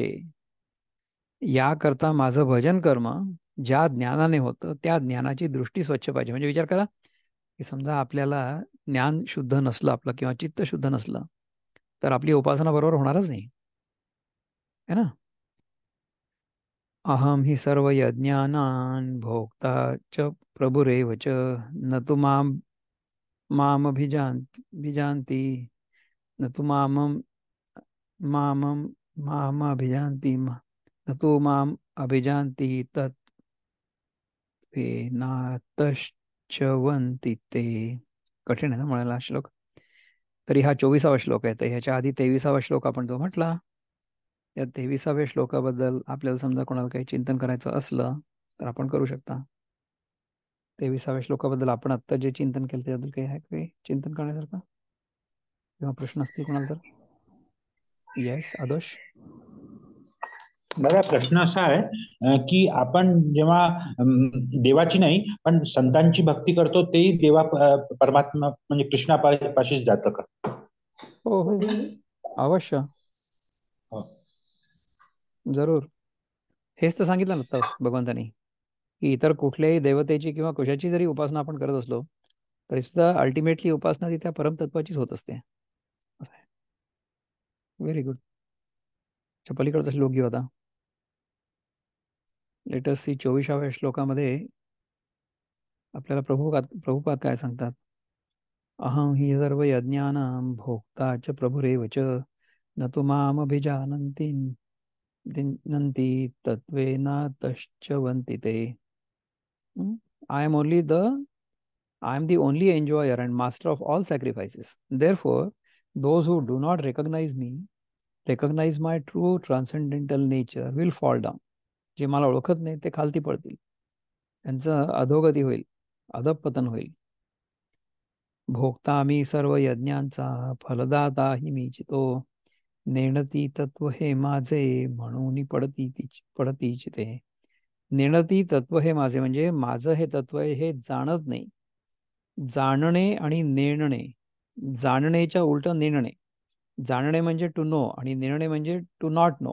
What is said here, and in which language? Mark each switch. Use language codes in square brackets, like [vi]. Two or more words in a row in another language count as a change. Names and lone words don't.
[mr] याकरता माझं भजन कर्म ज्या ज्ञानाने होतं, त्या ज्ञानाची दृष्टी स्वच्छ पाहिजे. म्हणजे विचार करा की समजा आपल्याला ज्ञान शुद्ध नसलं आपलं, किंवा चित्त शुद्ध नसलं, तर आपली उपासना बरोबर होणारच नाही, [hi] है ना. [sa] अहम ही सर्व यज्ञानान भोक्ता च प्रभुरेव च, न तु मामभिजान्ति, न तु मामम मामभिजान्ति, न तु माम अभिजान्ति तत्त्वेनातश्चवन्ति ते. [mr] कठीण आहे ना म्हणायला हा श्लोक. तरी हा 24वा श्लोक आहे. तर ह्याच्या आधी 23वा श्लोक आपण जो म्हटला, या 23व्या श्लोकाबद्दल आपल्याला समजा कोणाला काही चिंतन करायचं असलं तर आपण करू शकता. 23व्या श्लोकाबद्दल आपण आत्ता जे चिंतन केलं त्याबद्दल काही आहे काही चिंतन करण्यासारखं किंवा प्रश्न असतील कोणाला तर? [en] येस आदोष. [mr] बघा, प्रश्न असा आहे की आपण जेव्हा देवाची नाही पण संतांची भक्ती करतो, तेही देवा परमात्मा म्हणजे कृष्णापाशीच जातं का? हो हो, अवश्य, हो. जरूर. हेच तर सांगितलं ना तर भगवंतानी, की इतर कुठल्याही देवतेची किंवा कशाची जरी उपासना आपण करत असलो तरी सुद्धा अल्टिमेटली उपासना ती त्या परमतत्वाचीच होत असते. [en] very good. [mr] पलीकडचा श्लोक घेऊ आता. [en] let's see [mr] 24व्या श्लोकामध्ये आपल्याला प्रभुपाद काय सांगतात. [sa] अहं हि सर्व यज्ञानां भोक्ता च प्रभुरेव च न तु मामभिजानन्ति नन्ति तत्त्वेनातश्चवन्ति ते. [en] I am the only enjoyer and master of all sacrifices. Therefore, those who do not recognize my true transcendental nature will fall down. [mr] जे मला ओळखत नाही ते खालती पडतील, त्यांचं अधोगती होईल, अधपतन होईल. भोगता मी सर्व यज्ञांचा, फलदाता हि मीच तो, नेणती तत्व हे माझे म्हणून पडतीच ते. नेणती तत्व हे माझे म्हणजे माझं हे तत्व हे जाणत नाही. जाणणे आणि नेणणे, जाणणेच्या उलट नेणणे. जाणणे म्हणजे [en] to know [mr] आणि नेणणे म्हणजे [en] to not know.